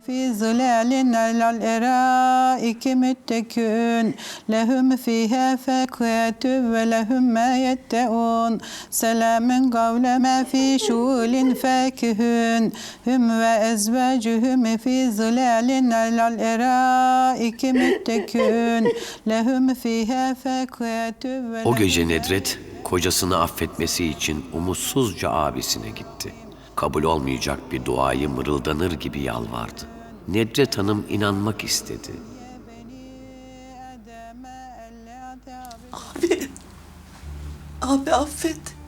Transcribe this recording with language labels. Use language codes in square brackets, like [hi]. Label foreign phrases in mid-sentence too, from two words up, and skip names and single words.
[ar] في ظلال على الأرائك متكئون لهم فيها فاكهة ولهم ما يدعون سلام قولا ما في شغل فاكهون هم وأزواجهم في ظلال على الأرائك متكئون لهم فيها فاكهة. [tr] O gece Nedret kocasını affetmesi için umutsuzca abisine gitti. Kabul olmayacak bir duayı mırıldanır gibi yalvardı. Nedret Hanım inanmak istedi. Abi affet.